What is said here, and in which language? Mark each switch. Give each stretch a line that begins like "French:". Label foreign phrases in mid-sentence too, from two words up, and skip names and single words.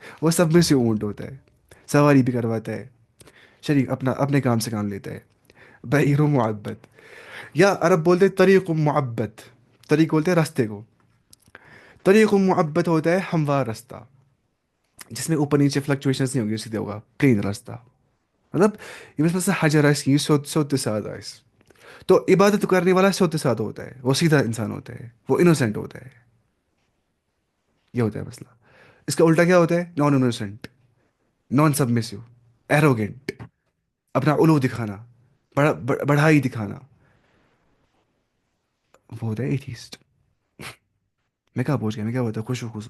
Urdu: وہ سب میں سے اونٹ ہوتا ہے، سواری بھی کرواتا ہے، شریف اپنا اپنے کام سے کام لیتا ہے.
Arabic: بعیر معبد.
Urdu: یا عرب بولتے ہیں
Arabic: طریق معبد،
Urdu: طریق بولتے ہیں راستے کو.
Arabic: طریق معبد
Urdu: ہوتا ہے ہموار راستہ، جس میں اوپر نیچے فلکچویشنز نہیں ہوں گی، سیدھا ہوگا پلین راستہ.
Kashmiri: مطلب ییٚمِس منٛز سُہ حجر آسہِ یہِ سیوٚد سیوٚد تہٕ سادٕ آسہِ.
Urdu: تو عبادت کرنے والا
Kashmiri: سیوٚد تہٕ سادہ
Urdu: ہوتا ہے، وہ سیدھا انسان ہوتا ہے، وہ انوسینٹ ہوتا ہے. یہ ہوتا ہے مسئلہ. اس کا الٹا کیا ہوتا ہے؟
English: non innocent, non submissive, arrogant,
Urdu: اپنا الو دکھانا، بڑھائی دکھانا. وہ ہوتا ہے ایتھیسٹ. میں کہاں پہنچ گیا؟ میں کیا ہوتا ہے؟ خوشو خزو.